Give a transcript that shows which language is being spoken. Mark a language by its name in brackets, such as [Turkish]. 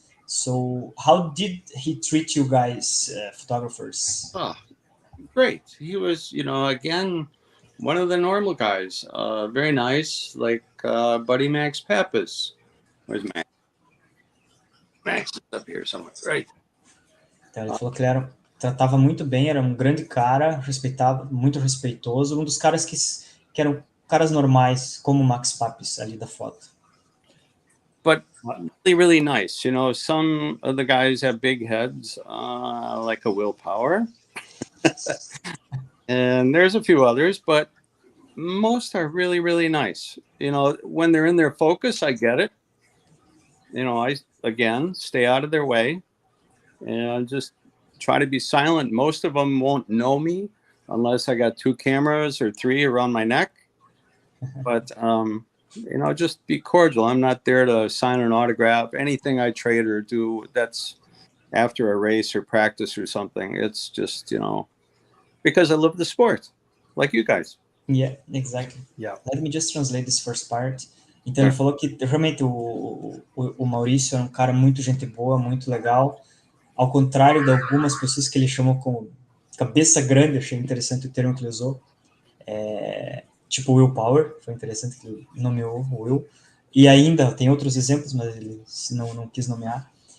[English] So how did he treat you guys, photographers? Oh, great. He was, again, one of the normal guys. Very nice, like buddy Max Pappas. Where's Max? Max is up here somewhere, right? Então ele falou que ele tratava muito bem, era um grande cara, muito respeitoso, um dos caras que eram caras normais, como o Max Pappas ali da foto. But really, really nice. Some of the guys have big heads, like a Willpower. And there's a few others, but most are really, really nice. When they're in their focus, I get it. I, again, stay out of their way and just try to be silent. Most of them won't know me unless I got 2 cameras or 3 around my neck. But, just be cordial. I'm not there to sign an autograph. Anything I trade or do, that's after a race or practice or something. It's just, because I love the sport, like you guys. Yeah, exactly. Yeah. Let me just translate this first part. [Portuguese] Então ele falou que realmente o Maurício é um cara muito gente boa, muito legal. Ao contrário de algumas pessoas que ele chamou com cabeça grande, achei interessante o termo que ele usou. Tipo Willpower, foi interessante que ele nomeou o Will. E ainda tem outros exemplos, mas ele não quis nomear.